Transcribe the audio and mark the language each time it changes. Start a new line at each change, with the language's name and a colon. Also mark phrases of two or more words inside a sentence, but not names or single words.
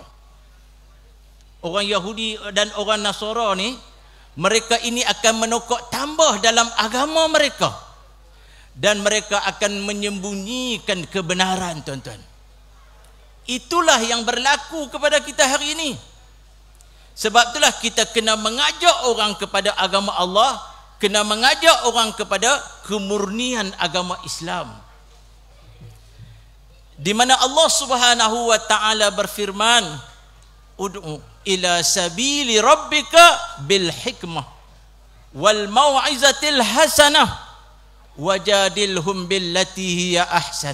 Malay: Orang Yahudi dan orang Nasara ni, mereka ini akan menokok tambah dalam agama mereka. Dan mereka akan menyembunyikan kebenaran, tuan-tuan. Itulah yang berlaku kepada kita hari ini. Sebab itulah kita kena mengajak orang kepada agama Allah, kena mengajak orang kepada kemurnian agama Islam. Di mana Allah
Arabic: سبحانه وتعالى
Malay: berfirman,
Arabic: ادع إلى سبيل ربك بالحكمة والموعظة الحسنة وجادلهم بالتي هي أحسن.